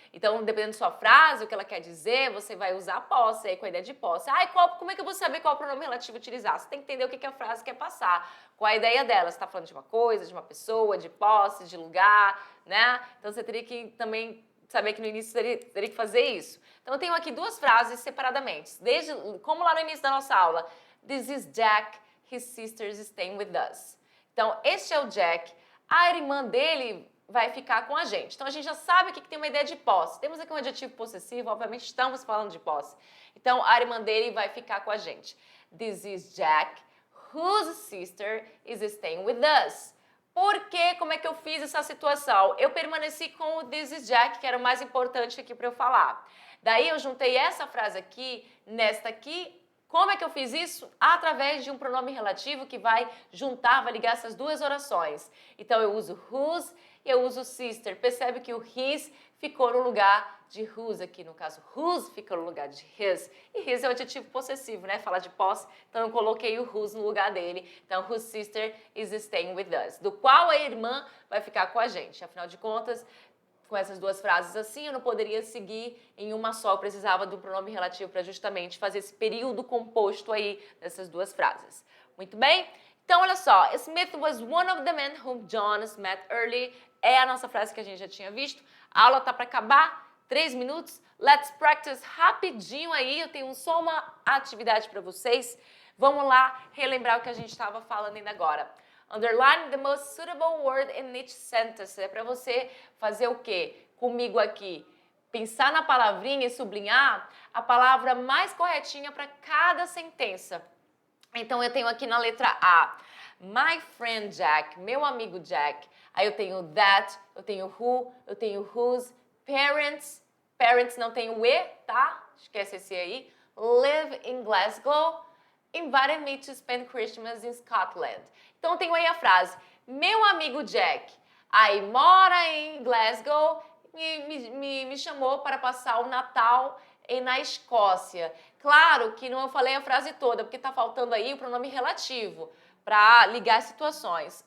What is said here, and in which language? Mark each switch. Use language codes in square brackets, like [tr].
[pt] Então, dependendo da sua frase, o que ela quer dizer, você vai usar a posse aí com a ideia de posse. Como é que eu vou saber qual pronome relativo utilizar? Você tem que entender o que a frase quer passar, qual a ideia dela. Você está falando de uma coisa, de uma pessoa, de posse, de lugar, né? Então, você teria que também saber que no início teria que fazer isso. Então, eu tenho aqui duas frases separadamente. Como lá no início da nossa aula, [en] this is Jack, his sisters staying with us. [pt] Então, este é o Jack. A irmã dele vai ficar com a gente. Então, a gente já sabe que tem uma ideia de posse. Temos aqui um adjetivo possessivo, obviamente estamos falando de posse. Então, a irmã dele vai ficar com a gente. [en] This is Jack, whose sister is staying with us. [pt] Por quê? Como é que eu fiz essa situação? Eu permaneci com o this is Jack, que era o mais importante aqui para eu falar. Daí, eu juntei essa frase aqui, nesta aqui. Como é que eu fiz isso? Através de um pronome relativo que vai ligar essas duas orações. Então, eu uso whose e eu uso sister. Percebe que o his ficou no lugar de whose aqui, no caso, whose ficou no lugar de his. E his é o adjetivo possessivo, né? Fala de posse, então eu coloquei o whose no lugar dele. [en] Então, whose sister is staying with us. [pt] Do qual a irmã vai ficar com a gente. Afinal de contas, com essas duas frases assim, eu não poderia seguir em uma só, eu precisava do pronome relativo para justamente fazer esse período composto aí dessas duas frases. Muito bem? Então, olha só, [en] Smith was one of the men whom John met early, [pt] é a nossa frase que a gente já tinha visto. A aula tá para acabar, 3 minutos, [en] let's practice [pt] rapidinho aí, eu tenho só uma atividade para vocês. Vamos lá relembrar o que a gente estava falando ainda agora. [en] Underline the most suitable word in each sentence. [pt] É para você fazer o quê? Comigo aqui. Pensar na palavrinha e sublinhar a palavra mais corretinha para cada sentença. Então, eu tenho aqui na letra A, [en] my friend Jack, [pt] meu amigo Jack. Aí eu tenho that, eu tenho who, eu tenho whose, parents. Parents não tem o E, tá? Esquece esse aí. [en] Live in Glasgow. Invited me to spend Christmas in Scotland. [pt] Então, eu tenho aí a frase, meu amigo Jack, aí mora em Glasgow, me chamou para passar o Natal na Escócia. Claro que não eu falei a frase toda, porque está faltando aí o pronome relativo para ligar as situações.